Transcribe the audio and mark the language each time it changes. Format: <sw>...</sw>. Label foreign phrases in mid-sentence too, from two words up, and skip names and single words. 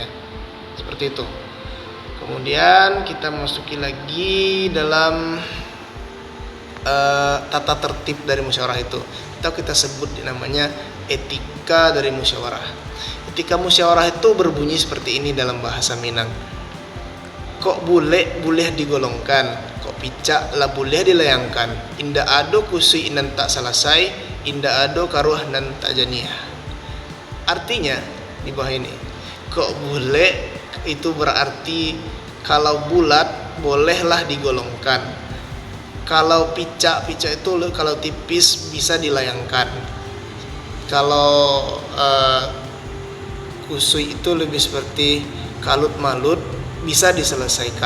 <id>Seperti itu. Kemudian kita masuki lagi dalam tata tertib dari musyawarah itu, atau kita sebut namanya etika dari musyawarah. Etika musyawarah itu berbunyi seperti ini dalam bahasa Minang.</id> <min>Kok boleh digolongkan, kok picak lah boleh dilayangkan. Inda ado kusui nan tak selesai, inda ado karuah nan tak janiah.</min> <id>Artinya di bawah ini, kok boleh itu berarti kalau bulat bolehlah digolongkan. Kalau picak itu kalau tipis bisa dilayangkan. Kalau kusui itu lebih seperti kalut malut, bisa diselesaikan.</id>